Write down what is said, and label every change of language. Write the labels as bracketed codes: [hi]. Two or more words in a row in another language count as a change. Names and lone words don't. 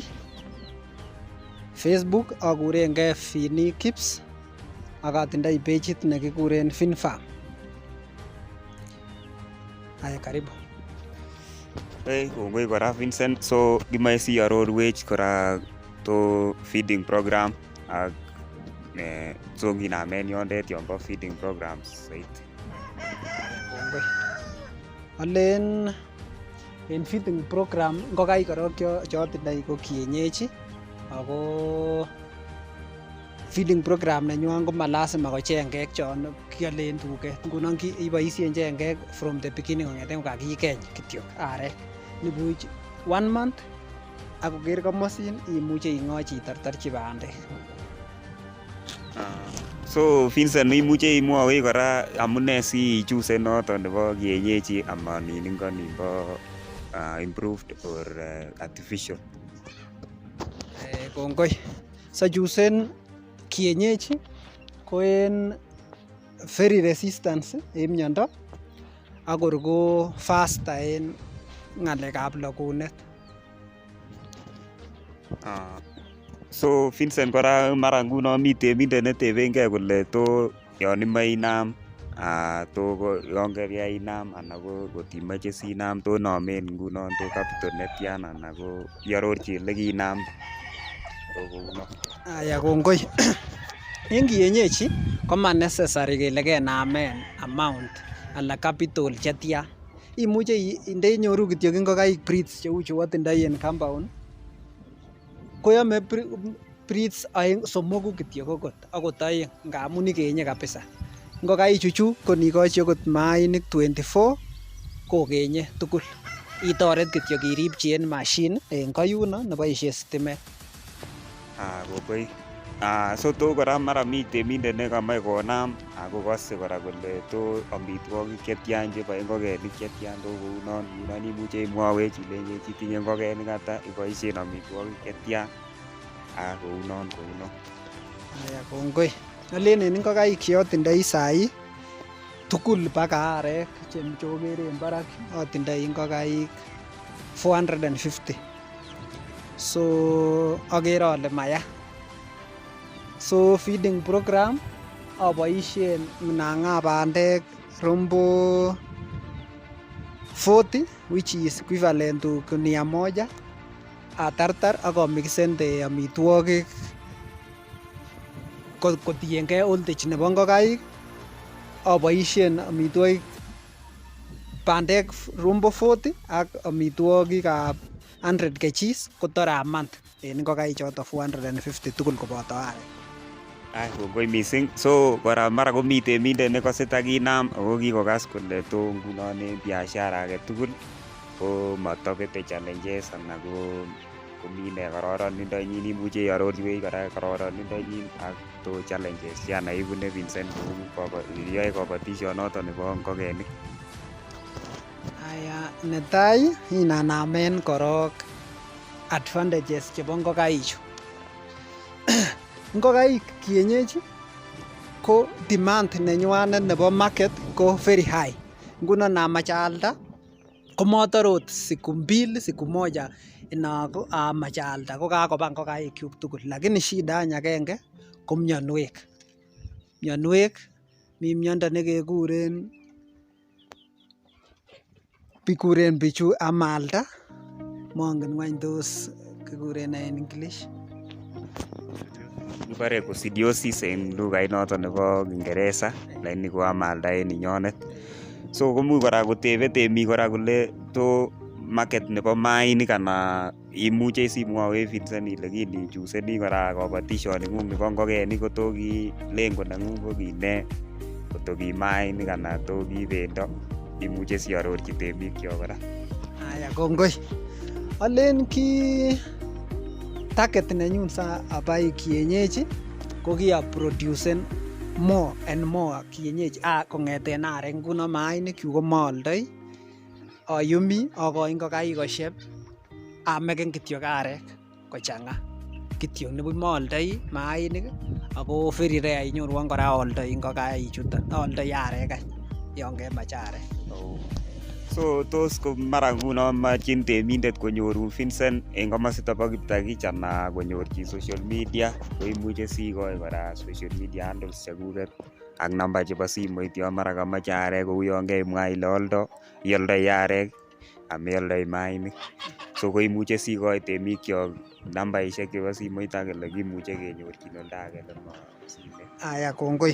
[kln] Facebook akurengei Fini Kips ak atindoi pageit nekikuren FinFarm. [sw] Haya, karibu. [kln] Kongoi kora Vincent. So kimoe siarorwech kora to [en] feeding program [kln] ak so kinamen yondet yonbo [en] feeding programs [kln] saiti. Kongoi. Alen en [en] feeding program [kln] ngokaik korok chotindoi ko Kienyeji ako [en] feeding program [kln] nenywan ko malasima ko chengek chon kialen tuket. Ngunon iboisien chengek [en] from the beginning [kln] kong'eten kokakikeny kityo arek. Nibuch 1 month ak koker komosin imuche ing'ochi itortorchi bandek. So Vincent, imuche imwowech kora amune si ichuse noton nebo Kienyeji amanin ingo nimbo [en] improved or artificial? [kln] Kongoi. Sochusen Kienyeji ko en [en] very resistance [kln] en miondo ak kor ko faster en ng'alekab logunet. So Vincent, kora mara nguno mi temindet netebengei kole to yon imoe inam to yon keinam anan ko kotimoche sinam to nomen ngunon to capital netyan anan ko iarorchi ele kiinam kouno. Aya, kongoi. En Kienyeji ko ma necessary kele kenamen amount ala capital chetyan. Imuche ndeinyoru kityo ngokaik breeds cheu chu atindoi en compound koyome breeds somoku kityo akot oeng ngamun ikenye kabisa. Ngokaik chuchu ko nikochi akot maainik 24 kokenye tugul. Itoret kityo kiripchi en machine en koyuno neboisien sitimet. Kongoi. So to kora mara mi temindet nekomoe konam ako kose kora kole to amitwogik chetyan chebo ngokenik chetyan to kounon imuche imwowech ilenchi itinye ngokenik ata, iboisien amitwogik chetyan kounon. Aya, kongoi. Alen en ngokaik cheotindoi sai tugul baka arek chokere en barak atindoi ngokaik 450. So akere ale maya. So [en] feeding program [kln] aboisien nang'a bandek rombo 40 [en] which is equivalent to [sw] gunia moja [kln] atartar ak amixente amitwogik kotiengei voltage nebo ngokaik. Aboisien amitwogik bandek rombo 40 ak amitwogikab 100 kgs kotor [en] a month [kln] en ngokaik choto 450 tugul koboto arek. Kongoi missing. So kora mara komi temindet nekose takinam ako kikokas kole to ngunon en biashara agetugul ko motobete challenges anan komi ne kororonindonyin, imuche iarorchiwech kora kororonindonyin ak to challenges yana ibune Vincent iyoe kobotishonoton nebo ngokenik. Aya, netai inanamen korok advantages chebo ngokaichu. Ngokaik Kienyeji ko demand nenywanet nebo market ko [en] very high. [kln] Ngunon amach alda komotore ot [sw] siku mbili siku moja [kln] inako amach alda ko kakoba ngokaik kyuk tugul, [sw] lakini shida [kln] any agenge ko mionwek. Mi miondo nekekuren bichu amalda, mongen wany tos kikuren en English. Kibore coccidiosis en lugait noton nebo Kiingereza, lakini ko amalda en inyonet. So komuch kora kotebe temik kora kole to market nebo maainik ana imuche simwowech Vincent ile kinichuseni kora kobotishoning'ung nebo ngokenik ko to ki lengo neng'ung ko ki ne, koto ki maainik ana to ki bendo, imuche siarorchi temik kyok kora. Aya, kongoi. Alen ki target nenyun sa abai Kienyeji ko kiaproducen [en] more and more [kln] kienyeji kong'eten arek. Nguno maainik ko maaaldoi, ayumi akoi ngokaik koshep, ameken kityo arek kochang'a kityo nebo maaaldoi maainik, ako [en] very rare [kln] inyorwon kora aaldoi ngokaik chuton, aaldoi arek any yon kemach arek. So tos ko mara nguno machin temindet konyoru Vincent en komosito bo Kiptagich ana konyorchi [en] social media, [kln] ko imuche sikoi kora [en] social media handles [kln] chekuket ak namba chebo simoit yon mara kamache arek, kou yon keimwa ile ioldoi arek ameoldoi maainik. So ko imuche sikoi temikyok nambaishek chebo simoit ak ele kimuche kenyorchin oldage nebo simet. Aya, kongoi.